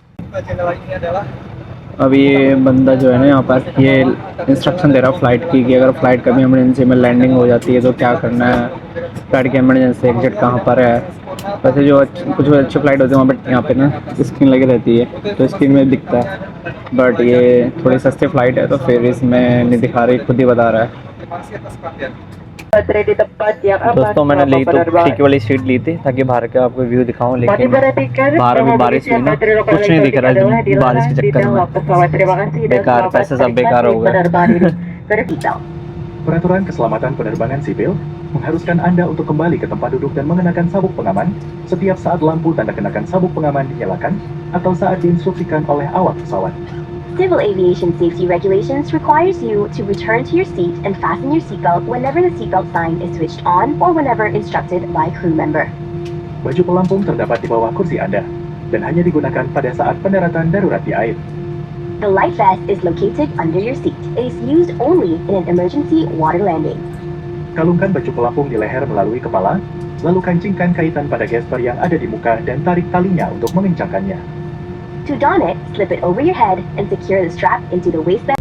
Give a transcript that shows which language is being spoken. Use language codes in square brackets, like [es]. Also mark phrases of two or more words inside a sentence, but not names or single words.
[hi] अब ये बंदा जो है ना यहाँ पर ये इंस्ट्रक्शन दे रहा है फ़्लाइट की, कि अगर फ़्लाइट कभी इमरजेंसी में लैंडिंग हो जाती है तो क्या करना है, फ़्लाइट की [en] emergency exit [hi] कहाँ पर है, वैसे जो कुछ अच्छे फ्लाइट होते हैं वहाँ पर यहाँ पे ना स्क्रीन लगी रहती है तो स्क्रीन में दिखता है, बट ये थोड़ी सस्ती फ़्लाइट है तो फिर इसमें नहीं दिखा रही, खुद ही बता रहा है। [id] Baterai di tempat yang aman [hi] दोस्तों मैंने [id] selama [hi] ली तो [id] penerbangan. [hi] खिड़की वाली सीट ली थी ताकि बाहर का आपको व्यू दिखाऊं, [id] Kami [hi] लेकिन [id] perhatikan [hi] बाहर अभी [id] bahwa [hi] बारिश हुई [id] pengisian [hi] ना, [id] baterai lokal [hi] कुछ नहीं दिख [id] elektronik [hi] रहा [id] adalah [hi] है बारिश [id] dilarang [hi] के [id] di [hi] चक्कर में। [id] dalam pesawat. Terima kasih dan [hi] बेकार, [id] selamat [hi] पैसे सब बेकार [id] menikmati [hi] हो गए। [id] penerbangan ini. Verifikal. Peraturan keselamatan penerbangan sipil mengharuskan Anda untuk kembali ke tempat duduk dan mengenakan sabuk pengaman setiap saat lampu tanda kenakan sabuk pengaman dinyalakan atau saat diinstruksikan oleh awak pesawat. [en] Civil aviation safety regulations requires you to return to your seat and fasten your seatbelt whenever the seatbelt sign is switched on or whenever instructed by crew member. [id] Baju pelampung terdapat di bawah kursi Anda dan hanya digunakan pada saat pendaratan darurat di air. [en] The life vest is located under your seat. It is used only in an emergency water landing. [id] Kalungkan baju pelampung di leher melalui kepala, lalu kancingkan kaitan pada gesper yang ada di muka dan tarik talinya untuk mengencangkannya. [en] To don it, slip it over your head and secure the strap into the waistband.